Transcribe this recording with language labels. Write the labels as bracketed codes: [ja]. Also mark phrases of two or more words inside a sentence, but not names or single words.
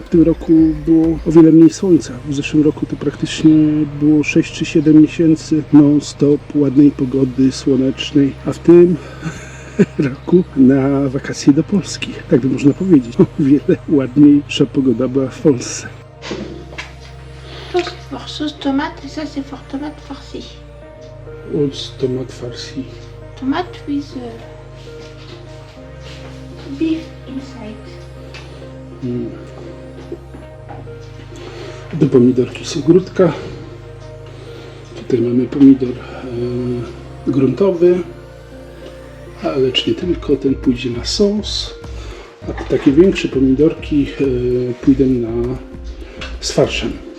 [pl] W tym roku było o wiele mniej słońca. W zeszłym roku to praktycznie było 6 czy 7 miesięcy non-stop ładnej pogody słonecznej, a w tym roku na wakacje do Polski. Tak by można powiedzieć. O wiele ładniejsza pogoda była w Polsce. [fr] Ça c'est for sauce tomate et ça c'est for tomate farcie. [en] What's [fr] tomat farci? [en] Tomate with beef inside. [pl] Do pomidorki z ogródka. Tutaj mamy pomidor gruntowy, lecz nie tylko, ten pójdzie na sos. A te takie większe pomidorki pójdą z farszem.